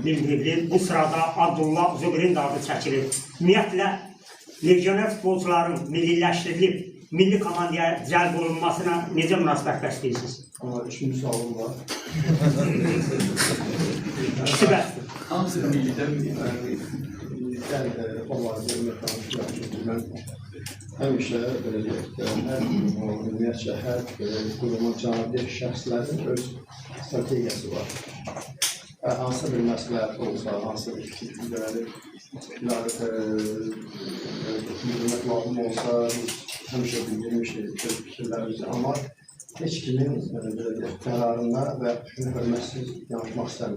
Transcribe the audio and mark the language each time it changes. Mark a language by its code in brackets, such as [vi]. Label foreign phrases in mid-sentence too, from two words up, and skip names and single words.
[az] Bu sırada Abdullah Züqrin də adı çəkilir. Ümumiyyətlə, legioner futbolcuların milliləşdirilib milli komandaya cəlb olunmasına necə münasibət bəsləyirsiniz? Ama üçüncü sualım var. İkisi bəsdir. Hamısı birlikten [tr] Yani onlarla tanıştılar. [az] Çünkü ben həmişə belə deyək də, hər ümumiyyətcə hər qurumun cavabdeh şəxslərin öz strategiyası var. Hansı bir məsləhət olsa, hansı bir fikirləri bildirmək lazım olsa, biz həmişə bildirmişdik öz fikirlərimizi, amma heç kimin qərarına və şunu hörmətsiz yanaşmaq istəmir.